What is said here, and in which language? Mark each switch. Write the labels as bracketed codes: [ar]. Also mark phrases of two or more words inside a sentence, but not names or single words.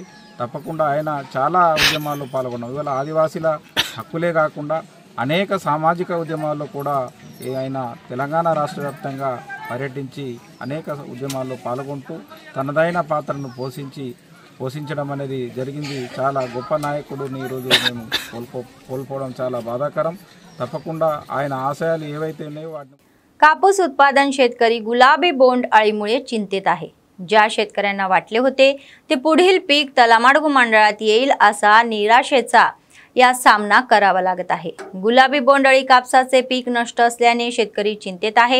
[te] తప్పకుండా ఆయన చాలా ఉద్యమాల్లో పాల్గొన్నాం. ఇవాళ ఆదివాసీల హక్కులే కాకుండా అనేక సామాజిక ఉద్యమాల్లో కూడా ఆయన తెలంగాణ రాష్ట్ర వ్యాప్తంగా పర్యటించి అనేక ఉద్యమాల్లో పాల్గొంటూ తనదైన పాత్రను పోషించడం అనేది జరిగింది. చాలా గొప్ప नायकुడిని ఈరోజు మేము కోల్పోవడం చాలా బాధాకరం. తప్పకుండా ఆయన ఆశయాలు ఏవైతే ఉన్నాయో వాటిని [mr] कापूस उत्पादन शेतकरी गुलाबी बोंड अळीमुळे चिंतेत आहे. ज्या शेतकऱ्यांना वाटले होते ते पुढील पीक तलामाडगू मंडळात येईल असा निराशेचा या सामना करावा लागत आहे। गुलाबी बोंडअळी कापसाचे पीक नष्ट असल्याने शेतकरी चिंतेत आहे।